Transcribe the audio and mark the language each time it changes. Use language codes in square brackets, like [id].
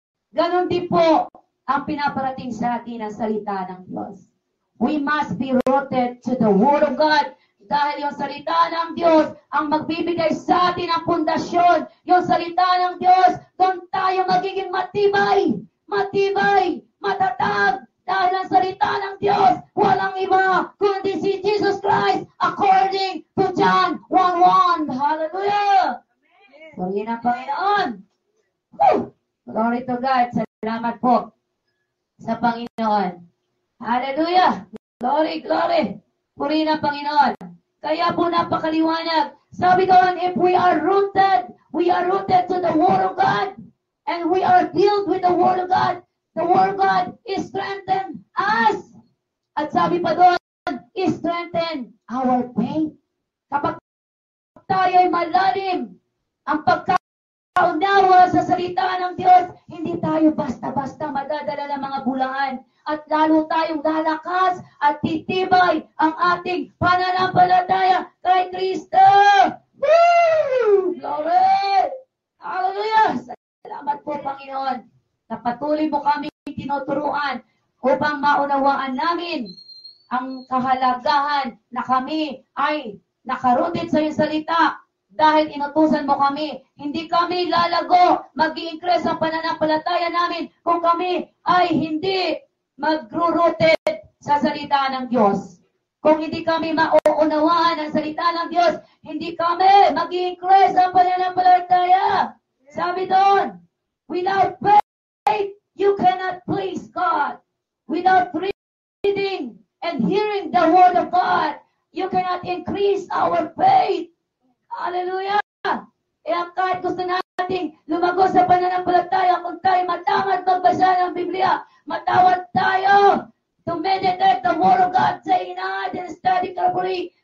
[tl] Ganon din po ang pinaparating sa atin ang salita ng Diyos. [en] We must be rooted to the Word of God. [tl] Dahil yung salita ng Diyos ang magbibigay sa atin ang pundasyon. Yung salita ng Diyos, doon tayo magiging matibay, matatag. Dahil ang salita ng Diyos, walang iba kundi si Jesus Christ [en] according to John 1:1. [tl] Hallelujah! Purihin ang Panginoon. [en] Glory to God. [tl] Salamat po sa Panginoon. Hallelujah! [en] Glory, glory. [tl] Purihin ang Panginoon. Kaya po napakaliwanag. Sabi doon, [en] if we are rooted to the Word of God, and we are filled with the Word of God, the Word of God is strengthened us. [tl] At sabi pa doon, [en] is strengthen our faith. [tl] Kapag tayo ay malalim, ang pagkaunawa sa salita ng Diyos, hindi tayo basta-basta madadala ng mga bulangan. At lalo tayong lalakas at titibay ang ating pananampalataya kay Kristo. [en] Woo! Glory! Hallelujah! [tl] Salamat po, Panginoon, na patuloy mo kami tinuturuan upang maunawaan namin ang kahalagahan na kami ay nakarooted sa iyong salita dahil inutusan mo kami. Hindi kami lalago, mag-i-increase ang pananampalataya namin kung kami ay hindi mag-rooted sa salita ng Diyos. Kung hindi kami mauunawaan ang salita ng Diyos, hindi kami mag-i-increase ang pananampalataya. [en] Sabi doon, without faith, you cannot please God. Without reading and hearing the Word of God, you cannot increase our faith. [tl] Hallelujah! Kaya kahit gusto nating lumago sa pananampalataya, kung tayo matamad magbasa ng Biblia, matawad tayo [en] to meditate the Word of God day and night and study carefully.